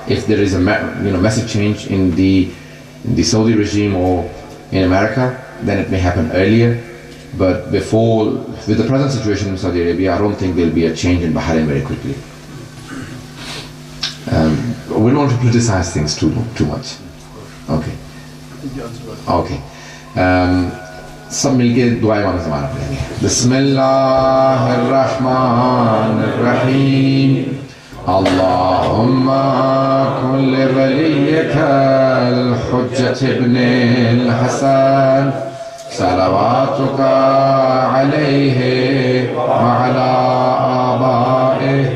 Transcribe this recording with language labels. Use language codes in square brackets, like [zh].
[en] If there is a massive change in the Saudi regime or in America, then it may happen earlier. But before, with the present situation in Saudi Arabia, I don't think there will be a change in Bahrain very quickly. We don't want to criticize things too much. Okay. Okay. [ur] سب مل کے دعائیں مانگنا زمانہ پڑھیں گے. [ar] بسم اللہ الرحمن الرحیم. اللہم کن لولیک الحجة ابن الحسن صلواتک علیہ وعلی آبائہ